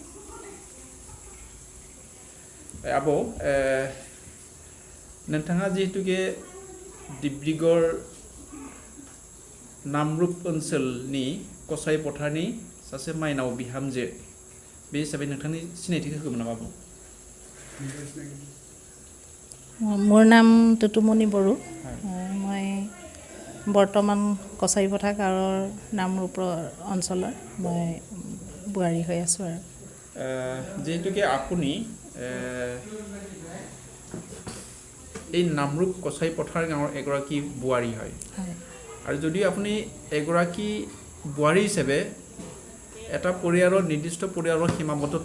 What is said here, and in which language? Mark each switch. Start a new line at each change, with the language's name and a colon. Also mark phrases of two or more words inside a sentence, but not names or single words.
Bodo: आब' नोंथाङा जिहेतुके डिब्रुगड़ नामरुप ओनसोलनि कसारि पथारनि सासे माइनाव बिहामजो बे हिसाबै नोंथांनि सिनायथिखौ होगौमोन नामा आब'?
Assamese: মোৰ নাম তুতুমনি বড়ো মই বৰ্তমান কছাৰী পথাৰ গাঁৱৰ নামৰূপ অঞ্চলৰ মই বোৱাৰী হৈ আছোঁ আৰু যিহেতুকে আপুনি এই নামৰূপ কছাৰী পথাৰ গাঁৱৰ এগৰাকী বোৱাৰী হয় আৰু যদিও আপুনি এগৰাকী বোৱাৰী হিচাপে এটা পৰিয়ালৰ নিৰ্দিষ্ট পৰিয়ালৰ সীমাবদ্ধত